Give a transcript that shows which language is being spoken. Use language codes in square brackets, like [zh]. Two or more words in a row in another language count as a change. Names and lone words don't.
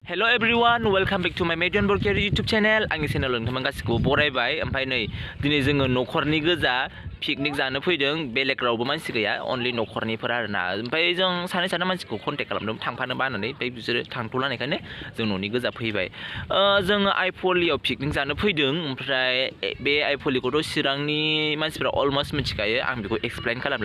[en] Hello everyone, welcome back to my Mediyon Borgoary YouTube channel. [brx] आंनि चेनेलाव नोंथांमोन गासिखौबो बरायबाय। ओमफ्राय नै दिनै जोङो न'खरनि गोजा पिकनिक जानो फैदों। बेलेग रावबो मानसि गैया, only न'खरनिफोर आरोना। ओमफ्राय जों सानै मानसिखौ कन्टेक्ट खालामदों थांफानो बानानै, ओमफ्राय बिसोरो थांथ'लानायखायनो जों न'नि गोजा फैबाय। जोङो आइपवालियाव पिकनिक जानो फैदों। ओमफ्राय बे आइपवालिखौथ' चिरांनि मानसिफ्रा अलमोस्ट मिथिखायो, आं बेखौ एक्सप्लेइन खालामला।